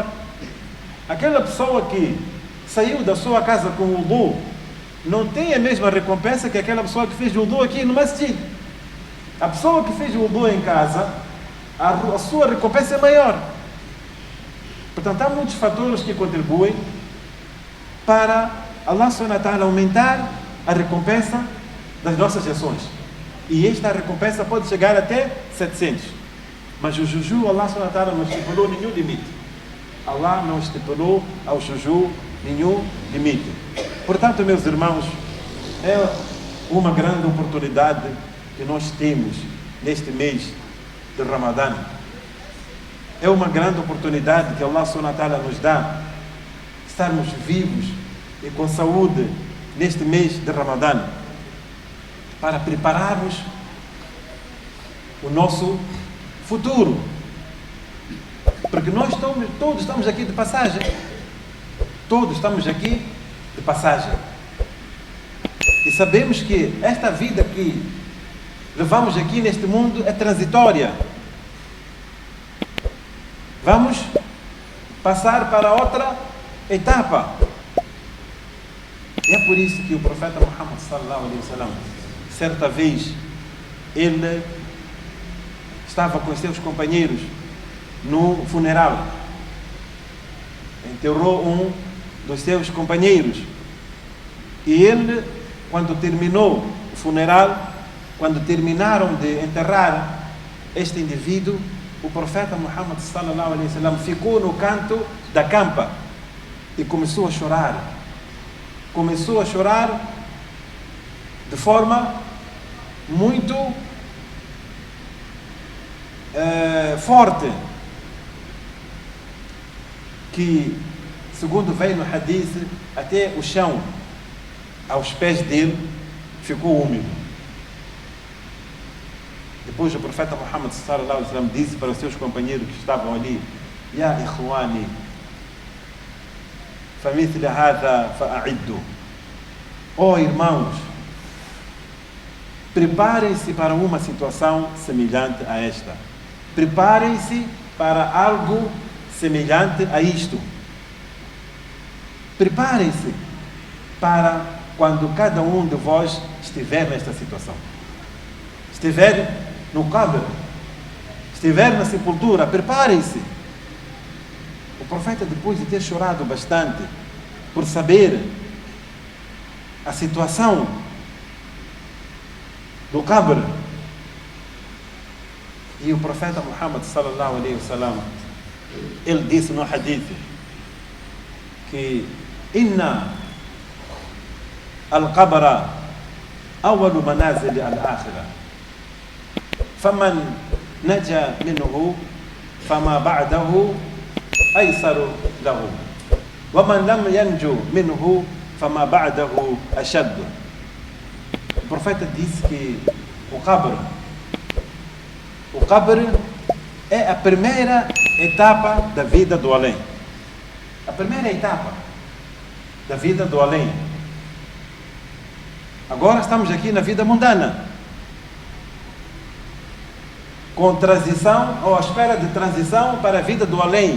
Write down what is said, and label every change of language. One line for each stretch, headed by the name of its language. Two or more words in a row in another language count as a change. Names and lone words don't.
Portuguese: Aquela pessoa que saiu da sua casa com o wudu não tem a mesma recompensa que aquela pessoa que fez o wudu aqui no masjid. A pessoa que fez o wudu em casa, a sua recompensa é maior. Portanto, há muitos fatores que contribuem para
Arabic: الله سبحانه وتعالى
Portuguese: aumentar a recompensa das nossas ações. E esta recompensa pode chegar até 700. Mas o juju,
Arabic: الله سبحانه وتعالى
Portuguese: não estipulou nenhum limite. Allah não estipulou ao juju nenhum limite. Portanto, meus irmãos, é uma grande oportunidade que nós temos neste mês de Ramadã. É uma grande oportunidade que
Arabic: الله سبحانه وتعالى
Portuguese: nos dá, estarmos vivos e com saúde neste mês de Ramadã, para prepararmos o nosso futuro. Porque nós todos estamos aqui de passagem. Todos estamos aqui de passagem. E sabemos que esta vida que levamos aqui neste mundo é transitória. Vamos passar para outra etapa. E é por isso que o profeta Muhammad
Arabic: صلى الله عليه وسلم,
Portuguese: certa vez, ele estava com os seus companheiros no funeral. Enterrou um dos seus companheiros. E ele, quando terminou o funeral, quando terminaram de enterrar este indivíduo, o profeta Muhammad
Arabic: صلى الله عليه وسلم
Portuguese: ficou no canto da campa e começou a chorar. Começou a chorar de forma muito forte, que, segundo vem no hadith, até o chão aos pés dele ficou úmido. Depois o profeta Muhammad
Arabic: صلى الله عليه وسلم
Portuguese: disse para os seus companheiros que estavam ali:
Arabic: يا إخواني، فمثل هذا فأعدوا.
Portuguese: Oh irmãos, preparem-se para uma situação semelhante a esta. Preparem-se para algo semelhante a isto. Preparem-se para quando cada um de vós estiver nesta situação. Estiver no qabr, estiver na sepultura, preparem-se. O profeta, depois de ter chorado bastante por saber a situação do qabr, e o profeta Muhammad
Arabic: صلى الله عليه وسلم,
Portuguese: ele disse no hadith que
Arabic: إن القبر أول منازل الآخرة، فمن نجا منه فما بعده أيسر له، ومن لم ينج منه فما بعده أشد.
Portuguese: O profeta disse que o qabr é a primeira etapa da vida do além. A primeira etapa da vida do além. Agora estamos aqui na vida mundana, com transição, ou à espera de transição para a vida do além.